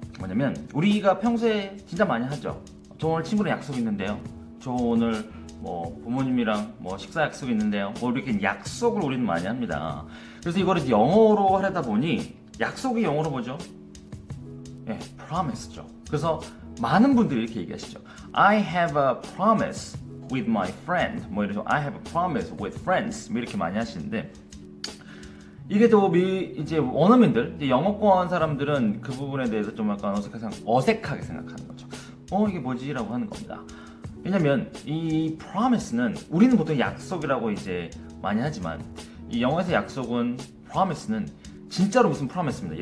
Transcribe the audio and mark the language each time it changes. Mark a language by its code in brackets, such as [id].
[ko] 뭐냐면 우리가 평소에 진짜 많이 하죠. 저 오늘 친구랑 약속 있는데요. 저 오늘 부모님이랑 식사 약속이 있는데요. 이렇게 약속을 우리는 많이 합니다. 그래서 이거를 영어로 하려다 보니 약속이 영어로 뭐죠? 예, promise죠. 그래서 많은 분들이 이렇게 얘기하시죠. [en] I have a promise with my friend. [ko] 이런 [en] I have a promise with friends. [ko] 이렇게 많이 하시는데 이게 또 이제 원어민들, 이제 영어권 사람들은 그 부분에 대해서 좀 약간 어색하게 생각하는 거죠. 이게 뭐지라고 하는 겁니다. 왜냐면 이 promise는 우리는 보통 약속이라고 이제 많이 하지만 이 영어에서 약속은 promise는 진짜로 무슨 promise입니다.